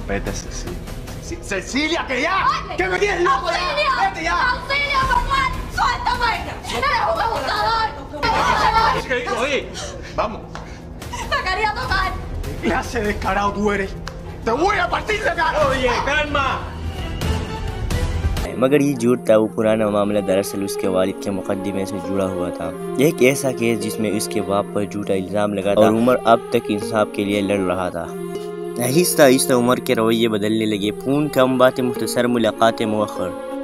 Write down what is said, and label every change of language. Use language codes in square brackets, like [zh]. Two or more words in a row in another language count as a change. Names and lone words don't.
[es] Vete, Cecilia. ¡Cecilia, que ya! ¡Que me tienes loco ya! ¡Vete ya! ¡Auxilio, Manuel! ¡Suéltame! ¡Eres un abusador! Oye, vamos. ¡Me quería tocar! ¿Qué clase de descarado tú eres? ¡Te voy a partir de cara! ¡Oye, calma! [hi] मगर ये झूठ था, वो पुराना मामला दरअसल उसके वालिद के मुकदमे से जुड़ा हुआ था। यह एक ऐसा केस जिसमें उसके बाप पर झूठा इल्ज़ाम लगा था और उमर अब तक इंसाफ के लिए लड़ रहा था। आहिस्ता आहिस्ता उमर के रवैये बदलने लगे। फ़ोन कम बातें मुख्तसर, मुलाकातें मुअख्खर।